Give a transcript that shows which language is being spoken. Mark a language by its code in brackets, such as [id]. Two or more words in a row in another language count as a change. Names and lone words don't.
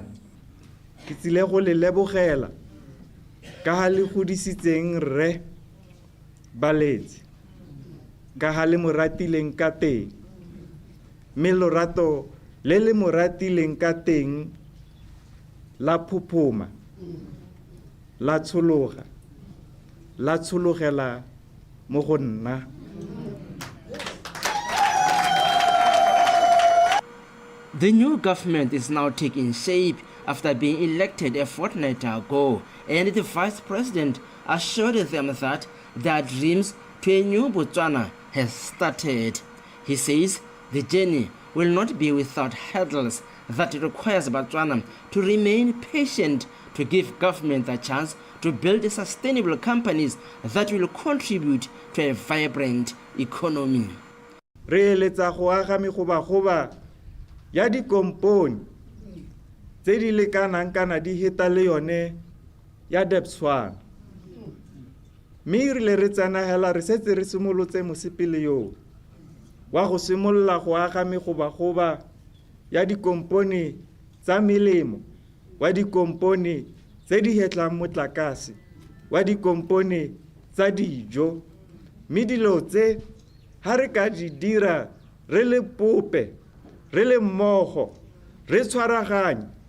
[tn] ke tsile go le lebogela ka ha le godisitseng rre Baletsi ka ha le moratileng ka teng mme lorato le le moratileng ka teng la phuphuma la tshologa la tshologela mo go nna. [en] The new government is now taking shape after being elected a fortnight ago, and the Vice President assured them that their dreams to a new Botswana has started. He says the journey will not be without hurdles, that it requires Botswana to remain patient to give government a chance to build sustainable companies that will contribute to a vibrant economy. [tn] Re eletsa go aga megobagoba ya dikompone tse di lekanang kana di heta le yone ya Botswana mme re le re tsanagela re setse re simolotse mosepele yo wa go simolla go aga megobagoba ya dikompone tsa melemo wa dikompone tse di hetlang motlakase wa dikompone tsa dijo mme dilo tse ha re ka di dira re le pope re le mmogo re tshwaraganye